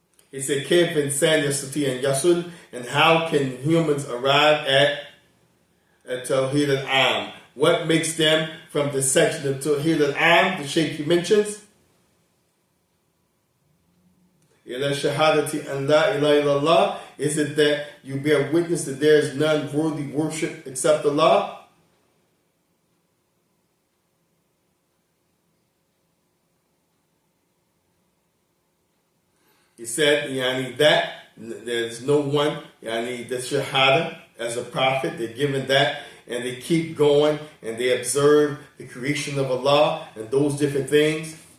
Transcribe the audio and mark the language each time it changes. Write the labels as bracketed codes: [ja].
[en] He said, [ar] كيف إنسان يستطيع أن يصل, [en] and how can humans arrive at Tawheed al-Am? What makes them from the section of Tawheed al-Am, the Shaykh mentions? [ar] إلى شهادة أن لا إله إلا الله. [en] Is it that you bear witness that there is none worthy worship except Allah? He said, that there's no one, the shahada as a prophet, they're given that, and they keep going, and they observe the creation of Allah and those different things.